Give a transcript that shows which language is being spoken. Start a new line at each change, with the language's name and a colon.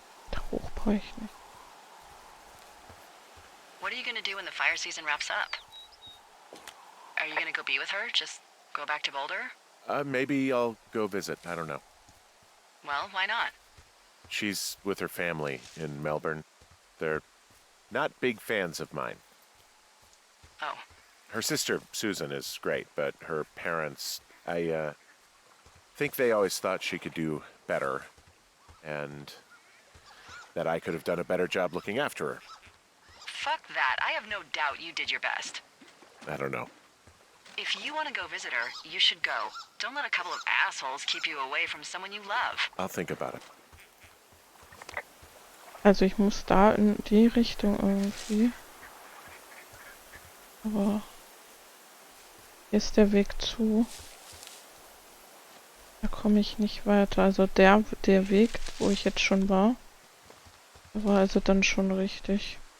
German: Da hoch brauche ich nicht.
English: What are you gonna do when the fire season wraps up? Are you gonna go be with her? Just go back to Boulder? Maybe I'll go visit. I don't know. Well, why not? She's with her family in Melbourne. They're not big fans of mine. Oh, Her sister, Susan, is great, but her parents, I think they always thought she could do better, and that I could have done a better job looking after her. fuck that. I have no doubt you did your best. I don't know. If you want to go visit her, you should go. Don't let a couple of assholes keep you away from someone you love. I'll think about it.
German: Also ich muss da in die Richtung irgendwie. Aber hier ist der Weg zu. Da komme ich nicht weiter. Also der Weg, wo ich jetzt schon war, war also dann schon richtig.